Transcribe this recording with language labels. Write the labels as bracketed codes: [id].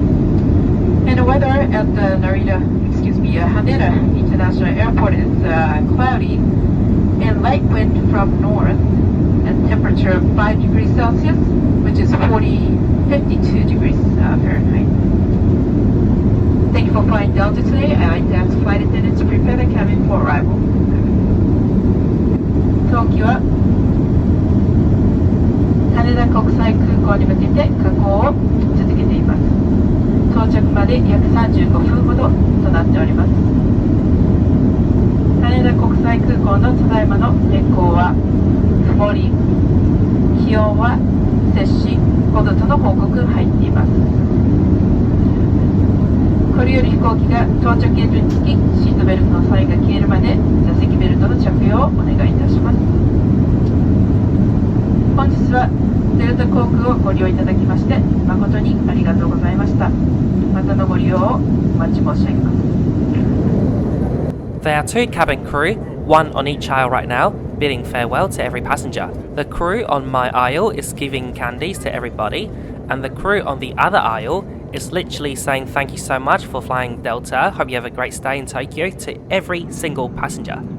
[en] And the weather at the Haneda International Airport is cloudy and light wind from north and temperature 5 degrees Celsius, which is 52 degrees Fahrenheit. Thank you for flying Delta today. I'd like to ask flight attendants to prepare the cabin for arrival. [ja] Tokyo 羽田国際空港に向けて下降を続けています。到着まで約35分ほどとなっております。羽田国際空港のただいまの天候は曇り、気温は摂氏5度との報告入っています。これより飛行機が到着ゲートにつき、シートベルトのサインが消えるまで座席ベルトの着用をお願いいたします。本日はデルタ航空をご利用いただきまして誠にありがとうございました。またのご利用をお待ち申し上げます。 [en] There are 2 cabin crew, one on each aisle right now, bidding farewell to every passenger. The crew on my aisle is giving candies to everybody, and the crew on the other aisle is literally saying thank you so much for flying Delta, hope you have a great stay in Tokyo to every single passenger.